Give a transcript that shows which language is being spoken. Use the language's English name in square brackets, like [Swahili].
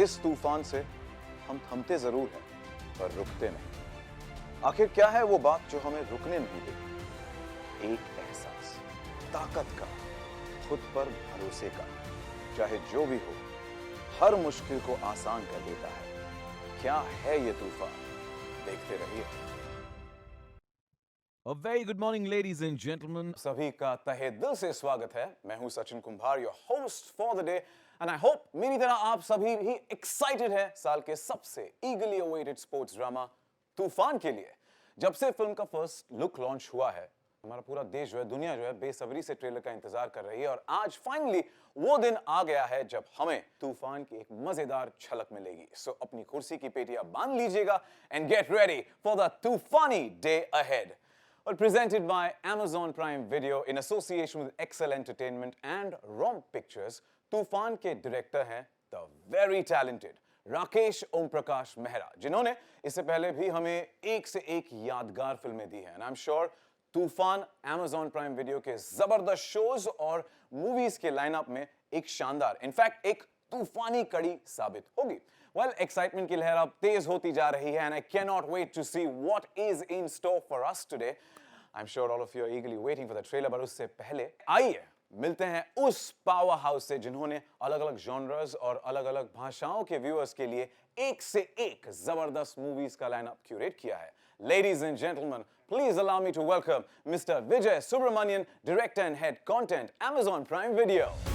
[Hindi] इस तूफान से हम थमते जरूर हैं, पर रुकते नहीं। आखिर क्या है वो बात जो हमें रुकने नहीं देती? एक एहसास, ताकत का, खुद पर भरोसे का। चाहे जो भी हो, हर मुश्किल को आसान कर देता है। क्या है ये तूफान? देखते रहिए। [English] A very good morning, ladies and gentlemen. [Hindi] सभी का तहे दिल से स्वागत है। मैं हूं सचिन कुंभार, [English] your host for the day, and I hope [Hindi] मेरी तरह आप सभी भी एक्साइटेड है साल के सबसे [English] eagerly awaited sports drama [Hindi] तूफान के लिए। जब से फिल्म का फर्स्ट लुक लॉन्च हुआ है, हमारा पूरा देश जो है, दुनिया जो है, बेसब्री से ट्रेलर का इंतजार कर रही है। और आज फाइनली वो दिन आ गया है जब हमें तूफान की एक मजेदार झलक मिलेगी। सो अपनी कुर्सी की पेटियां बांध लीजिएगा [English] And get ready for the तूफानी day ahead. [Hindi] Well, [English] presented by Amazon Prime Video in association with Excel Entertainment and Romp Pictures, [Hindi] तूफान के डायरेक्टर हैं the very talented Rakesh Om Prakash Mehra, जिन्होंने इससे पहले भी हमें एक से एक यादगार फिल्में दी हैं। [English] And I'm sure [Hindi] तूफान Amazon Prime Video के जबरदस्त शोज और मूवीज के लाइनअप में एक शानदार, इनफैक्ट एक तूफानी कड़ी साबित होगी। [English] Well, [Hindi] एक्साइटमेंट की लहर अब तेज होती जा रही है, [English] and I cannot wait to see what is in store for us today. I'm sure all of you are eagerly waiting for the trailer, [Hindi] but उससे पहले आइए मिलते हैं उस पावर हाउस से जिन्होंने अलग-अलग जॉनर्स और अलग-अलग भाषाओं के व्यूअर्स के लिए एक से एक जबरदस्त मूवीज का लाइनअप क्यूरेट किया है। [English] Ladies and gentlemen, please allow me to welcome Mr. Vijay Subramanian, director and head content, Amazon Prime Video.